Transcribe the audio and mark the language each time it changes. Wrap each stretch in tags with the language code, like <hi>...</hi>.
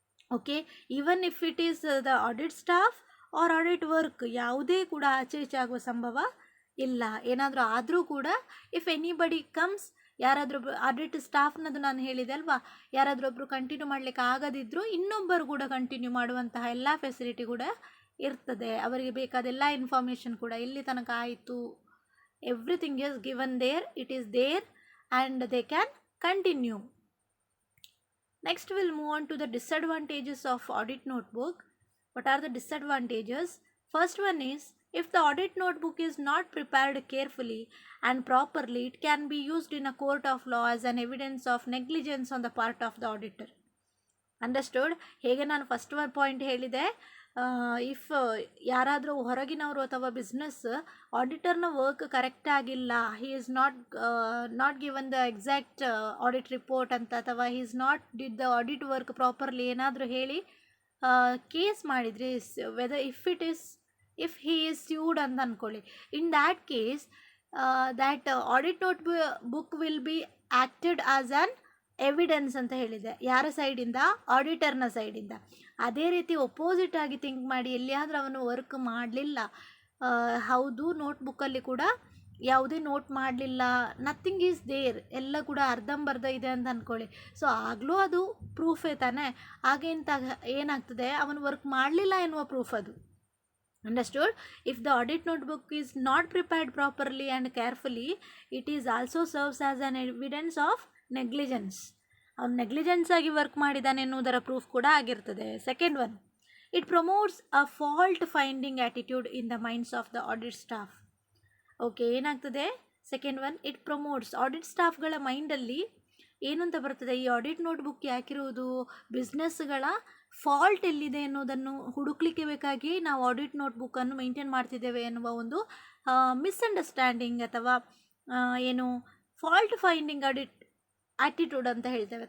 <en>Okay, even if it is the audit staff or audit work,</en> <kn>ಯಾವುದೇ ಕೂಡ ಆಚೆ ಈಚೆ ಆಗುವ ಸಂಭವ ಇಲ್ಲ. ಏನಾದರೂ ಆದರೂ ಕೂಡ</kn> <en>if anybody comes,</en> <kn>ಯಾರಾದರೂ ಆಡಿಟ್ ಸ್ಟಾಫ್ನದು ನಾನು ಹೇಳಿದೆ ಅಲ್ವಾ, ಯಾರಾದರೂ ಕಂಟಿನ್ಯೂ ಮಾಡಲಿಕ್ಕೆ ಆಗದಿದ್ದರೂ ಇನ್ನೊಬ್ಬರು ಕೂಡ ಕಂಟಿನ್ಯೂ ಮಾಡುವಂತಹ ಎಲ್ಲ ಫೆಸಿಲಿಟಿ ಕೂಡ ಇರ್ತದೆ. ಅವರಿಗೆ ಬೇಕಾದೆಲ್ಲ ಇನ್ಫಾರ್ಮೇಷನ್ ಕೂಡ ಎಲ್ಲಿ ತನಕ ಆಯಿತು,</kn> <en>Everything is given there, it is there and they can continue. Next will move on to the disadvantages of audit notebook. What are the disadvantages? First one is, if the audit notebook is not prepared carefully and properly, it can be used in a court of law as an evidence of negligence on the part of the auditor. Understood?</en> <kn>ಹೇಗೆ ನಾನು first one point ಹೇಳಿದೆ,</kn> <en>if</en> <kn>ಯಾರಾದರೂ ಹೊರಗಿನವರು ಅಥವಾ business ಆಡಿಟರ್ನ work correct ಆಗಿಲ್ಲ,</kn> <en>he is not given the exact audit report ಅಂತ, ಅಥವಾ he is not did the audit work properly</en> <kn>ಏನಾದರೂ ಹೇಳಿ ಕೇಸ್ ಮಾಡಿದರೆ,</kn> <en>whether if he is sued</en> <kn>ಅಂತ ಅಂದ್ಕೊಳ್ಳಿ,</kn> <en>in that case that audit notebook will be acted as an evidence</en> <kn>ಅಂತ ಹೇಳಿದೆ. ಯಾರ ಸೈಡಿಂದ? ಆಡಿಟರ್ನ ಸೈಡಿಂದ. ಅದೇ ರೀತಿ ಒಪೋಸಿಟ್ ಆಗಿ ಥಿಂಕ್ ಮಾಡಿ, ಎಲ್ಲಿಯಾದರೂ ಅವನು ವರ್ಕ್ ಮಾಡಲಿಲ್ಲ, ಹೌದು ನೋಟ್ಬುಕ್ಕಲ್ಲಿ ಕೂಡ ಯಾವುದೇ ನೋಟ್ ಮಾಡಲಿಲ್ಲ,</kn> <en>nothing is there,</en> <kn>ಎಲ್ಲ ಕೂಡ ಅರ್ಧಂಬರ್ಧ ಇದೆ ಅಂತ ಅಂದ್ಕೊಳ್ಳಿ. ಸೊ ಆಗಲೂ ಅದು ಪ್ರೂಫೇ ತಾನೆ. ಏನಾಗ್ತದೆ, ಅವನು ವರ್ಕ್ ಮಾಡಲಿಲ್ಲ ಎನ್ನುವ ಪ್ರೂಫ್ ಅದು.</kn> <en>Understood? If the audit notebook is not prepared properly and carefully, it is also serves as an evidence of negligence.</en> <kn>ಅವನು ನೆಗ್ಲಿಜೆನ್ಸ್ ಆಗಿ ವರ್ಕ್ ಮಾಡಿದ್ದಾನೆ ಎನ್ನುವುದರ ಪ್ರೂಫ್ ಕೂಡ ಆಗಿರ್ತದೆ.</kn> <en>Second one, it promotes a fault finding attitude in the minds of the audit staff. Okay, ಏನಾಗ್ತದೆ? Second one, it promotes, audit ಸ್ಟಾಫ್ಗಳ ಮೈಂಡಲ್ಲಿ</en> <kn>ಏನು ಅಂತ ಬರ್ತದೆ, ಈ ಆಡಿಟ್ ನೋಟ್ಬುಕ್ ಯಾಕಿರುವುದು, ಬಿಸ್ನೆಸ್ಗಳ ಫಾಲ್ಟ್ ಎಲ್ಲಿದೆ ಅನ್ನೋದನ್ನು ಹುಡುಕ್ಲಿಕ್ಕೆ ಬೇಕಾಗಿ ನಾವು ಆಡಿಟ್ ನೋಟ್ಬುಕ್ಕನ್ನು ಮೇಂಟೈನ್ ಮಾಡ್ತಿದ್ದೇವೆ ಎನ್ನುವ ಒಂದು ಮಿಸ್ಅಂಡರ್ಸ್ಟ್ಯಾಂಡಿಂಗ್ ಅಥವಾ ಏನು ಫಾಲ್ಟ್ ಫೈಂಡಿಂಗ್ ಆಟಿಟ್ಯೂಡ್ ಅಂತ ಹೇಳ್ತೇವೆ.</kn>